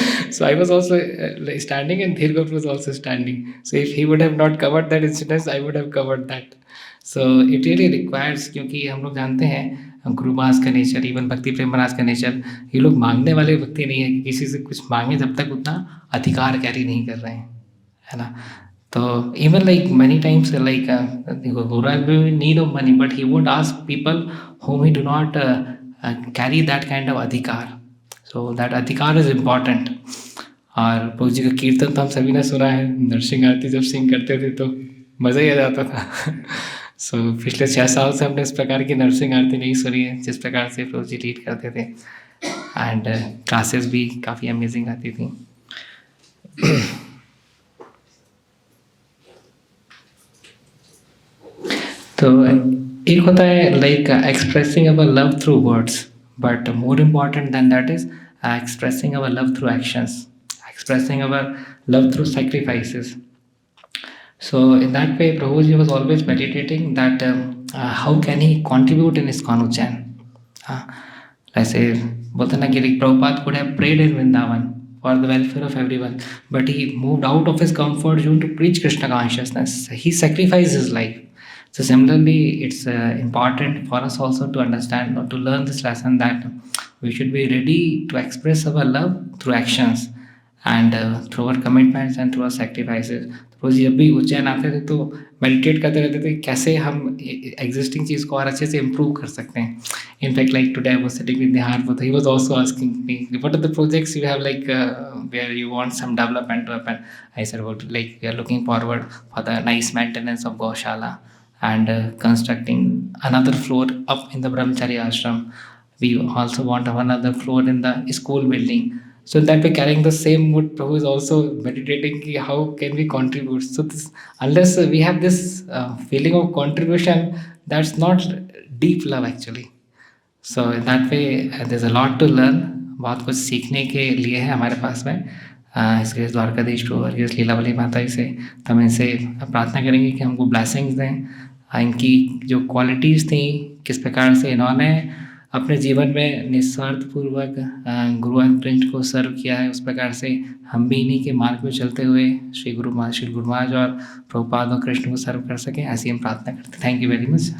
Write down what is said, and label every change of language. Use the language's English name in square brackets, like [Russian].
[English] So I was also standing and Dhir Gopal was also standing. So if he would have not covered that incident, I would have covered that. So it really requires, [Hindi] क्योंकि हम लोग जानते हैं गुरु महाराज का nature, even भक्ति प्रेम महाराज का nature, ये लोग मांगने वाले व्यक्ति नहीं है कि किसी से कुछ मांगे जब तक उतना अधिकार कैरी नहीं कर रहे हैं, है ना। [English] तो even like many times like Guru will need of money, but he won't ask people whom he do not carry that kind of adhikar. So that adhikar is important. [Hindi] और प्रभु जी का कीर्तन तो हम सभी ने सुना है, नरसिंह आरती जब सिंह करते थे तो मज़ा ही आ जाता था। सो पिछले 6 साल से हमने इस प्रकार की नरसिंह आरती नहीं सुनी है जिस प्रकार से प्रभु जी लीड करते थे। एंड क्लासेस भी काफ़ी अमेजिंग आती थी। तो एक होता है [English] Like expressing our love through words, but more important than that is expressing our love through actions, expressing our love through sacrifices. So in that way, Prabhuji was always meditating that how can he contribute in ISKCON Ujjain. [Hindi] ऐसे बोलते ना कि [English] Prabhupada could have prayed in Vrindavan for the welfare of everyone. But he moved out of his comfort zone to preach Krishna consciousness. He sacrificed his life. So similarly, it's important for us also to understand or to learn this lesson that we should be ready to express our love through actions and through our commitments and through our sacrifices. [Hindi] रोज जब भी उज्जैन आते थे तो meditate करते रहते थे कैसे हम एग्जिस्टिंग चीज़ को और अच्छे से इम्प्रूव कर सकते हैं. [English] In fact like today I was sitting with Nihar but he was also asking me what are the projects you have like where you want some development to happen. I said what like we are looking forward for the nice maintenance of gaushala and constructing another floor up in the brahmachari ashram. We also want to have another floor in the school building. So that way carrying the same mood, Prabhu is also meditating ki how can we contribute. So this, unless we have this feeling of contribution, that's not deep love actually. So in that way there's a lot to learn. [Hindi] बहुत कुछ सीखने के लिए है हमारे पास में. इसके द्वारकाधीश प्रभु और इस लीलावली माता जी से तो हम इनसे प्रार्थना करेंगे कि हमको ब्लेसिंग्स दें. इनकी जो क्वालिटीज़ थी किस प्रकार से इन्होंने अपने जीवन में निस्वार्थपूर्वक गुरु एंड प्रिंट को सर्व किया है, उस प्रकार से हम भी इन्हीं के मार्ग में चलते हुए श्री गुरु महाराज और प्रभुपाद और कृष्ण को सर्व कर सकें, ऐसी हम प्रार्थना करते हैं. [English] Thank you very much.